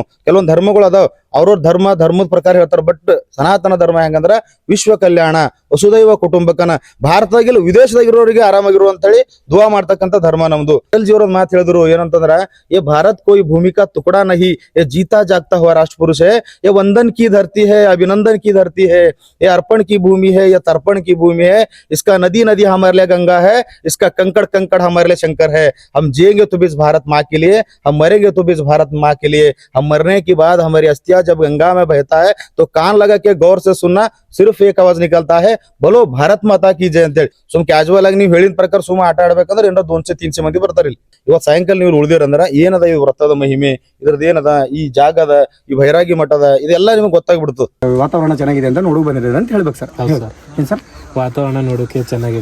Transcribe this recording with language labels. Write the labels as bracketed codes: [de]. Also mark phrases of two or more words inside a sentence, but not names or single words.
[kn] ಕೆಲವೊಂದು ಧರ್ಮಗಳು ಅದಾವ, ಅವ್ರವ್ರ ಧರ್ಮದ ಪ್ರಕಾರ ಹೇಳ್ತಾರ. ಬಟ್ ಸನಾತನ ಧರ್ಮ ಹೆಂಗಂದ್ರ ವಿಶ್ವ ಕಲ್ಯಾಣ, ವಸುದೈವ ಕುಟುಂಬಕನ, ಭಾರತದಾಗಿಲ್ಲ ವಿದೇಶದಾಗಿರೋರಿಗೆ ಆರಾಮಾಗಿರು ಅಂತ ಹೇಳಿ ದುವಾ ಮಾಡ್ತಕ್ಕಂಥ ಧರ್ಮ ನಮ್ದು. ಅಟಲ್ಜಿಯವ್ರ ಮಾತು ಹೇಳಿದ್ರು ಏನಂತಂದ್ರ, [hi] ये भारत कोई भूमि का टुकड़ा नहीं, ये जीता जागता हुआ राष्ट्रपुरुष है, ये वंदन की धरती है, अभिनंदन की धरती है, ये अर्पण की भूमि है, ये तर्पण की भूमि है, इसका नदी नदी हमारे लिए गंगा है, इसका कंकड़ कंकड़ हमारे लिए शंकर है. हम जिएंगे तो भी इस भारत माँ के लिए, हम मरेंगे तो भी इस भारत माँ के लिए. हम मरने के बाद हमारी अस्थियां जब गंगा में बहता है तो कान लगा के गौर से सुनना, सिर्फ एक आवाज निकलता है, बोलो भारत माता की जय ಅಂತೇಳಿ. [kn] ಸುಮ್ ಕ್ಯಾಜುವಲ್ ಆಗಿ ನೀವು ಹೇಳಿದ ಪ್ರಕಾರ ಸುಮ್ಮ ಆಟ ಆಡ್ಬೇಕಂದ್ರೆ ಏನೋ 200-300 ಮಂದಿ ಬರ್ತಾರಿಲ್ಲ. ಇವತ್ತು ಸಾಯಂಕಾಲ ನೀವು ಉಳಿದಿರಂದ್ರ ಏನದ ಈ ವ್ರತದ ಮಹಿಮೆ, ಇದ್ರದ್ದು ಏನದ, ಈ ಜಾಗದ, ಈ ಭೈರಾಗಿ ಮಠದ, ಇದೆಲ್ಲ ನಿಮ್ಗೆ ಗೊತ್ತಾಗ್ಬಿಡ್ತು. ವಾತಾವರಣ ಚೆನ್ನಾಗಿದೆ ಅಂತ ನೋಡಕ್ ಬಂದಿದೆ ಅಂತ ಹೇಳ್ಬೇಕು ಸರ್. ಏನ್ ಸರ್ ವಾತಾವರಣ ನೋಡೋಕೆ ಚೆನ್ನಾಗಿದೆ.